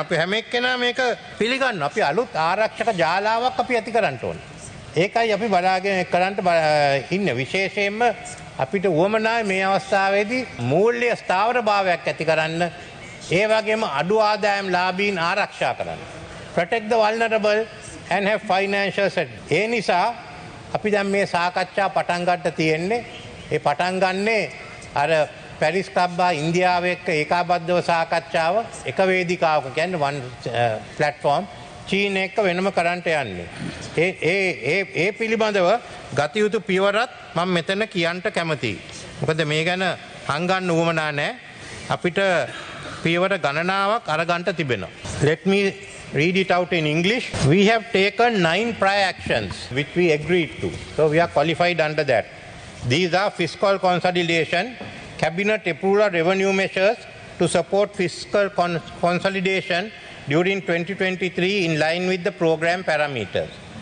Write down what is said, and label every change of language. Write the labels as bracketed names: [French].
[Sinhala] අපි හැම එක්කෙනා මේක පිළිගන්නවා. අපි අලුත් ආරක්ෂක ජාලාවක් අපි ඇති කරන්න ඕනේ. ඒකයි අපි බලාගෙන කරන්න ඉන්නේ. විශේෂයෙන්ම අපිට උවමනායි මේ අවස්ථාවේදී මූල්‍ය ස්ථාවරභාවයක් ඇති කරන්න. ඒ වගේම අඩු ආදායම් ලාභීන් ආරක්ෂා කරන්න. [English] Protect the vulnerable and have financial settlement. [Sinhala] ඒ නිසා අපි දැන් මේ සාකච්ඡා පටන් ගන්න තියෙන්නේ. ඒ පටන් ගන්නේ අර පැරිස් ක්ලබ් ඉන්දියාව එක්ක ඒකාබද්ධව සාකච්ඡාව එක වේදිකාවක කියන්නේ [English] one platform. [Sinhala] චීන එක්ක වෙනම කරන්ට යන්නේ. ඒ පිළිබඳව ගත යුතු පියවරත් මම මෙතන කියන්ට කැමතියි. මොකද මේ ගැන හංගන්න උවමනා නැහැ. අපිට පියවර ගණනාවක් අරගන්ට තිබෙනවා. [English] Let me read it out in English. We have taken 9 prior actions which we agreed to. So we are qualified under that. These are fiscal consolidation, cabinet approval of revenue measures to support fiscal consolidation during 2023 in line with the program parameters.